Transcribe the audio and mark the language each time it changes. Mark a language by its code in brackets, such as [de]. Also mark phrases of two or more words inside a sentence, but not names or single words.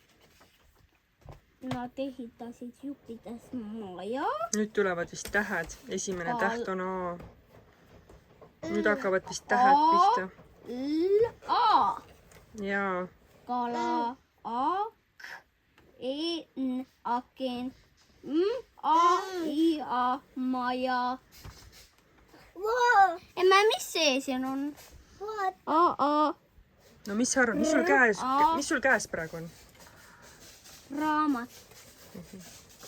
[et] Nad ehitasid Jupites maja. Nüüd tulevad vist tähed. Esimene täht on A. Nüüd hakkavad vist tähed pihta. A. Jaa. Kala, ak, en, aken, a, i, a, maja. Mis see siin on? A. No mis sa arvad, mis sul käes praegu on? Raamat.